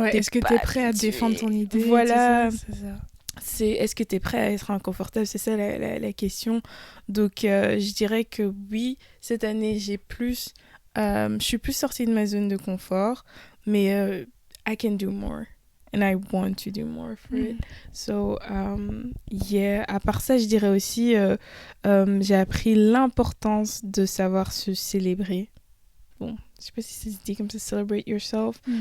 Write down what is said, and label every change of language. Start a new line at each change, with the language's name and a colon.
French: est-ce que t'es prêt à défendre ton idée? Voilà. C'est ça. Est-ce que t'es prêt à être inconfortable? C'est ça la question. Donc, je dirais que oui, cette année, je suis plus sortie de ma zone de confort, mais
English: I can do more. And I want to do more for it.
French: So, à part ça, je dirais aussi, j'ai appris l'importance de savoir se célébrer. Bon, je sais pas si c'est dit comme ça,
English: celebrate yourself.